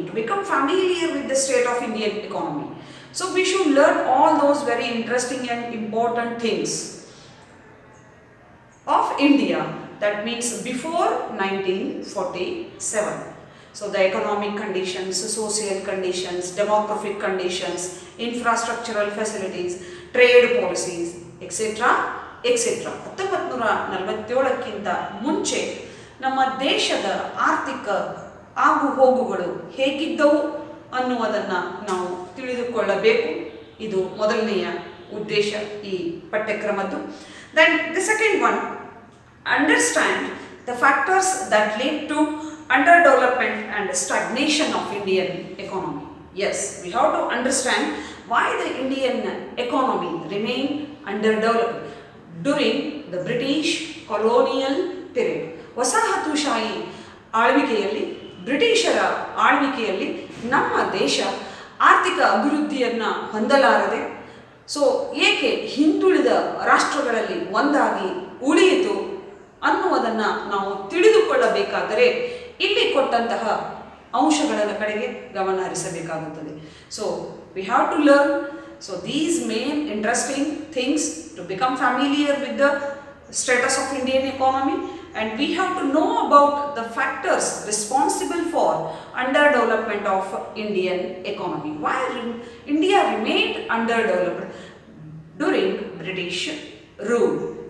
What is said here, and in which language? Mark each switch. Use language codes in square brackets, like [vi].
[en] To become familiar with the state of Indian economy. So we should learn all those very interesting and important things of India. That means before 1947. So the economic conditions, social conditions, demographic conditions, infrastructural facilities, trade policies, etc. etc. [kn] 1947ಕ್ಕಿಂತ ಮುಂಚೆ ನಮ್ಮ ದೇಶದ ಆರ್ಥಿಕ ಆಗು ಹೋಗುಗಳು ಹೇಗಿದ್ದವು ಅನ್ನುವುದನ್ನು ನಾವು ತಿಳಿದುಕೊಳ್ಳಬೇಕು. ಇದು ಮೊದಲನೆಯ ಉದ್ದೇಶ ಈ ಪಠ್ಯಕ್ರಮದ್ದು. [en] Then the second one, understand the factors that lead to underdevelopment and stagnation of Indian economy. Yes, we have to understand why the Indian economy remained underdeveloped during the British colonial period. [kn] ವಸಾಹತುಶಾಹಿ ಆಳ್ವಿಕೆಯಲ್ಲಿ, ಬ್ರಿಟಿಷರ ಆಳ್ವಿಕೆಯಲ್ಲಿ ನಮ್ಮ ದೇಶ ಆರ್ಥಿಕ ಅಭಿವೃದ್ಧಿಯನ್ನು ಹೊಂದಲಾರದೆ ಏಕೆ ಹಿಂದುಳಿದ ರಾಷ್ಟ್ರಗಳಲ್ಲಿ ಒಂದಾಗಿ ಉಳಿಯಿತು ಅನ್ನುವುದನ್ನು ನಾವು ತಿಳಿದುಕೊಳ್ಳಬೇಕಾದರೆ ಇಲ್ಲಿ ಕೊಟ್ಟಂತಹ ಅಂಶಗಳ ಕಡೆಗೆ ಗಮನ ಹರಿಸಬೇಕಾಗುತ್ತದೆ. [en] We have to learn these main interesting things to become familiar with the status of Indian economy, and we have to know about the factors responsible for underdevelopment of Indian economy. Why India remained underdeveloped during British rule?